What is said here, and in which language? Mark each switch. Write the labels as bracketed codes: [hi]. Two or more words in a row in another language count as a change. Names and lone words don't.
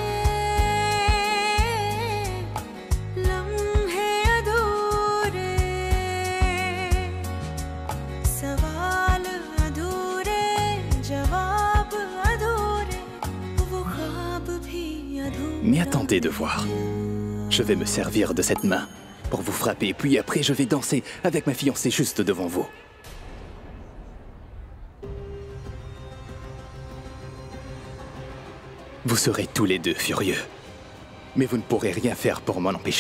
[hi] लम्हे अधूरे, सवाल अधूरे जवाब अधूरे, वो ख्वाब भी अधूरे। [fr] Mais attendez de voir. Je vais me servir de cette main pour vous frapper, puis après je vais danser avec ma fiancée juste devant vous. Vous serez tous les deux furieux, mais vous ne pourrez rien faire pour m'en empêcher.